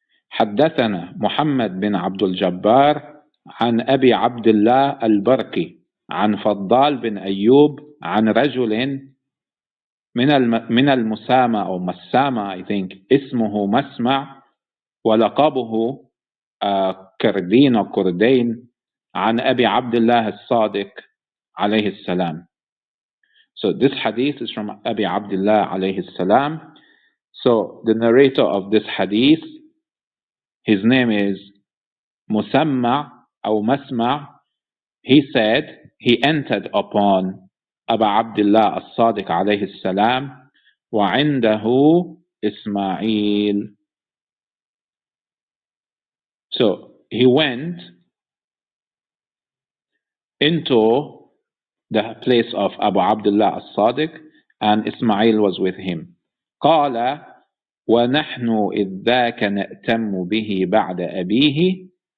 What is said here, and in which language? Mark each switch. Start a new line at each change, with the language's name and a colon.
Arabic: حدثنا محمد بن عبد الجبار عن أبي عبد الله البرقي عن فضال بن أيوب عن رجل من المسامة أو مسامة
English: I think
Arabic: اسمه مسمع ولقبه كردين أو كردين عن أبي عبد الله الصادق عليه السلام.
English: So this hadith is from Abi Abdullah alayhi salam. So the narrator of this hadith, his name is Musamma or Masma. He said he entered upon Abu Abdullah as-Sadiq alayhi salam
Arabic: وعنده
English: Ismail. So he went into the place of Abu Abdullah as-Sadiq and Ismail was with him.
Arabic: قال ونحن إذ ذاك نأتم به بعد أبيه.